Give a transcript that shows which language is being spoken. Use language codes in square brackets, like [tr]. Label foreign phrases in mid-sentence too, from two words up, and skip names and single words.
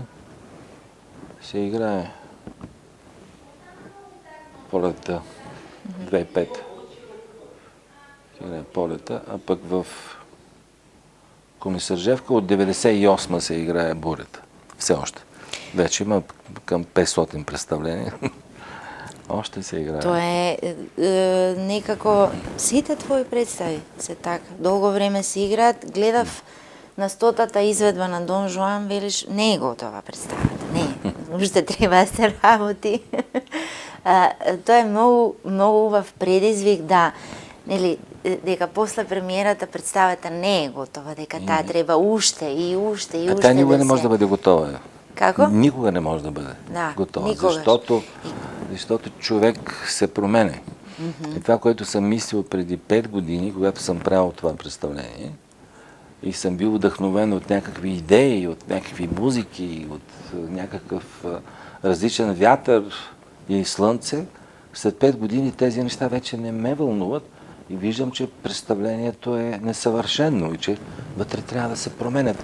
[bg] Се играе Полета 2005. Се играе Полета, а пък в Комисаржевка от 98 се играе Бурята. Все още. Вече има към 500 представления. Още се играе. [mk] Тоа е некако сите твои представи се така. Долго време се играат. Гледав на 100-та изведба на Дон Жуан, велиш, не е готова представата. Не, уште треба да се работи. Тоа е многу убав предизвик дека после премиерата представата не е готова, дека таа треба уште и уште и уште. [bg] Таа никога не може да бъде готова. [mk] Како? [bg] Никога не може да бъде готова, защото човек се променя. И това, което съм мислил преди 5 години, когато съм правил това представление, и съм бил вдъхновен от някакви идеи, от някакви музики, от някакъв различен вятър и слънце, след 5 години тези неща вече не ме вълнуват и виждам, че представлението е несъвършено и че вътре трябва да се променят.